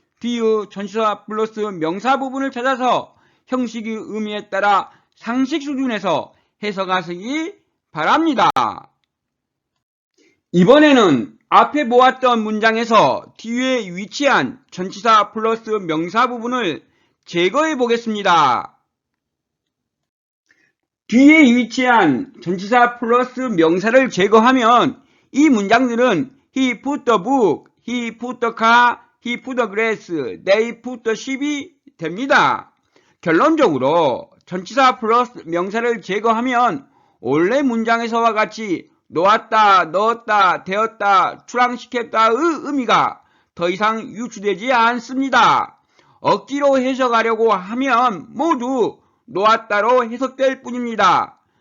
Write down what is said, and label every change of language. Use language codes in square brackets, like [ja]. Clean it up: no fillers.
[ko] 뒤의 전치사 플러스 명사 부분을 찾아서 형식의 의미에 따라 상식 수준에서 해석하시기 바랍니다. 이번에는 앞에 보았던 문장에서 뒤에 위치한 전치사 플러스 명사 부분을 제거해 보겠습니다. 뒤에 위치한 전치사 플러스 명사를 제거하면 이 문장들은 [en] he put the book, he put the car, he put the grass, they put the sheep이 [ko] 됩니다. 결론적으로 전치사 플러스 명사를 제거하면 원래 문장에서와 같이 놓았다, 넣었다, 되었다, 출항시켰다의 의미가 더 이상 유추되지 않습니다. 억지로 해석하려고 하면 모두 놓았다로 해석될 뿐입니다.